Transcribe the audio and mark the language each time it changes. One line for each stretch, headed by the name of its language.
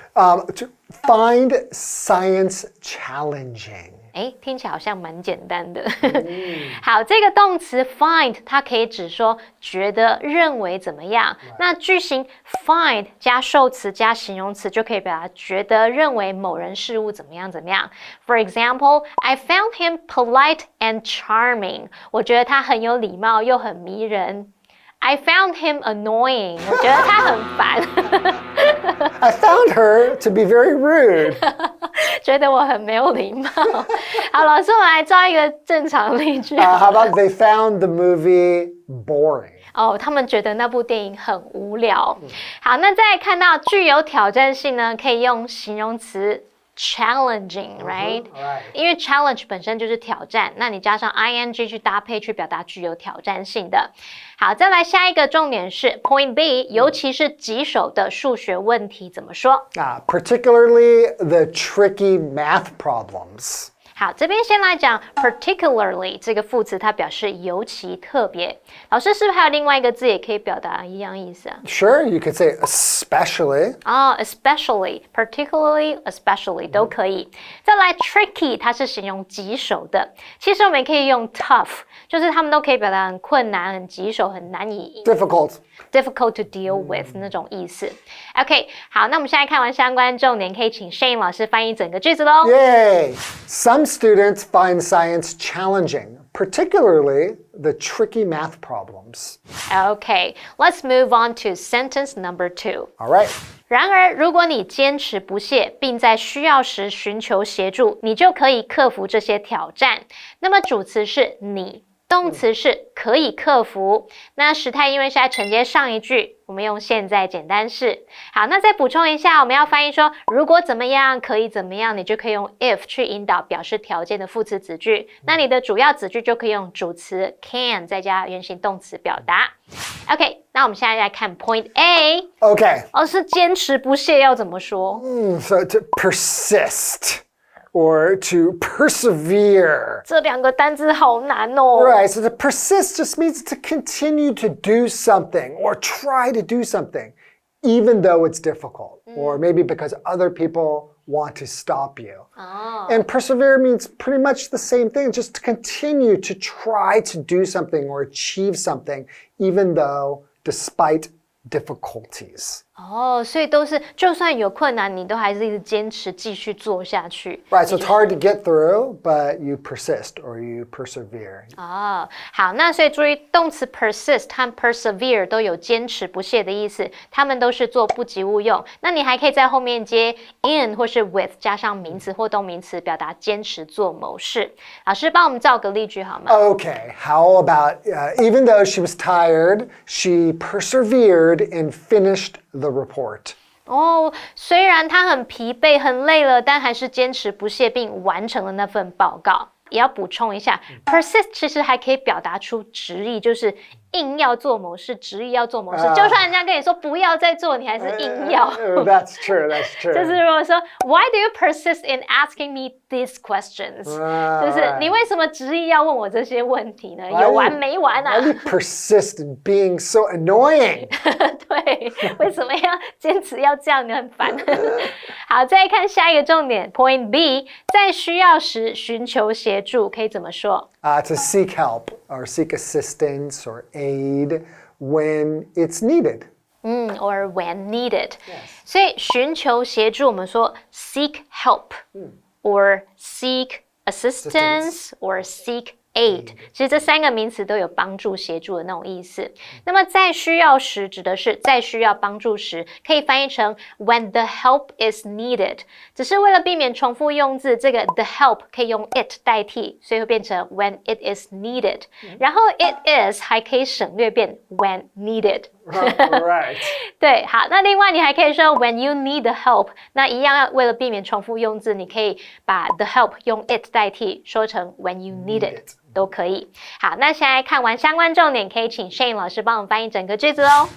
English: ？To find science challenging.
Chinese: 听起来好像蛮简单的。好，这个动词 find 它可以指说觉得、认为怎么样。那句型 find 加受词加形容词就可以表达觉得、认为某人事物怎么样怎么样。
English: For example, I found him polite and charming.
Chinese: 我觉得他很有礼貌又很迷人。
English: I found him annoying.
Chinese: 我觉得他很烦。
English: I found her to be very rude.
Chinese: 觉得我很没有礼貌。好，老师，我们来造一个正常例句。
English: How about they found the movie boring?
Chinese: 他们觉得那部电影很无聊。好，那再看到具有挑战性呢，可以用形容词
English: challenging, right?
Chinese: 因为 challenge 本身就是挑战，那你加上 ing 去搭配去表达具有挑战性的。好，再来下一个重点是 Point B， 尤其是棘手的数学问题怎么说
English: ？Particularly the tricky math problems.
Chinese: 好，这边先来讲 particularly 这个副词，它表示尤其特别。老师是不是还有另外一个字也可以表达一样意思啊？
English: Sure, you could say especially. Especially, particularly, especially
Chinese: 都可以。再来 tricky， 它是形容棘手的。其实我们也可以用 tough， 就是他们都可以表达很困难、很棘手、很难以
English: difficult to deal with
Chinese: 那种意思。 OK， 好，那我们现在看完相关重点，可以请 Shane 老师翻译整个句子咯。
English: Yay! Some students find science challenging, particularly the tricky math problems. Okay, let's move on to sentence number 2. All right.
Chinese: 然而，如果你坚持不懈，并在需要时寻求协助，你就可以克服这些挑战。那么主词是你，动词是可以克服。那时态因为是在承接上一句，我们用现在简单式。好，那再补充一下，我们要翻译说如果怎么样，可以怎么样，你就可以用 if 去引导表示条件的副词子句。那你的主要子句就可以用主词 can 再加原形动词表达。 OK， 那我们现在来看 Point A。 Okay. 是坚持不懈要怎么说
English: So to persist or to persevere.
Chinese: 这两个单字好难哦。
English: Right, so to persist just means to continue to do something or try to do something, even though it's difficult, or maybe because other people want to stop you. And persevere means pretty much the same thing, just to continue to try to do something or achieve something, even though despite difficulties.
Chinese: 所以都是就算有困难，你都还是一直坚持继续做下去。
English: Right, so it's hard to get through, but you persist or you persevere.
Chinese: 好，那所以注意动词 persist 和 persevere 都有坚持不懈的意思，它们都是做不及物用。那你还可以在后面接 in 或是 with 加上名词或动名词，表达坚持做某事。老师帮我们造个例句好吗？
English: Okay, how about even though she was tired, she persevered and finished the report.
Chinese: 虽然他很疲惫、很累了，但还是坚持不懈并完成了那份报告。也要补充一下 persist 其实还可以表达出执意，就是硬要做某事，执意要做某事，就算人家跟你说不要再做，你还是硬要。
English: That's true, that's true.
Chinese: 就是如果说
English: Why do you persist in asking me these questions？
Chinese: 就是你为什么执意要问我这些问题呢？有完没完啊？
English: Why do you persist in being so annoying?
Chinese: 对，为什么要坚持要这样？你很烦。好，再来看下一个重点 Point B， 在需要时寻求协助可以怎么说
English: ？To seek help or seek assistance or aid when it's needed. Or when needed.
Chinese: 所以寻求协助，我们说 seek help, or seek assistance, or seek aid. 其实这三个名词都有帮助、协助的那种意思。那么在需要时指的是在需要帮助时，可以翻译成 when the help is needed. 只是为了避免重复用字，这个 the help 可以用 it 代替，所以会变成 when it is needed. 然后 it is 还可以省略变 when needed.
English: Right.
Chinese: 对，好，那另外你还可以说 when you need the help， 那一样为了避免重复用字，你可以把 the help 用 it 代替，说成 when you need it 都可以。好，那现在看完相关重点，可以请 Shane 老师帮我们翻译整个句子哦。